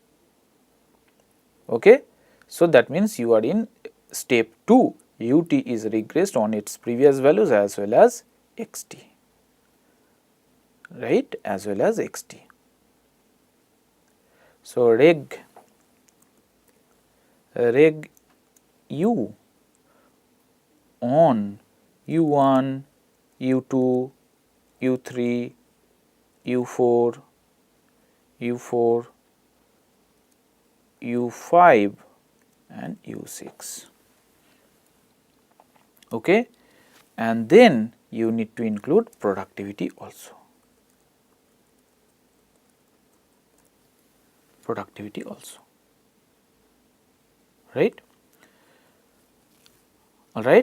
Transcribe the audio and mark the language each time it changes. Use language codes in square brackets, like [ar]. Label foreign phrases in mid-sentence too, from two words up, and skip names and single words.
[en] Okay. So, that means you are in step 2, ut is regressed on its previous values as well as xt, right, as well as xt. So, reg u on u1, u2, u3, u4, u5 and u6. Okay. And then you need to include productivity also. Right. alright.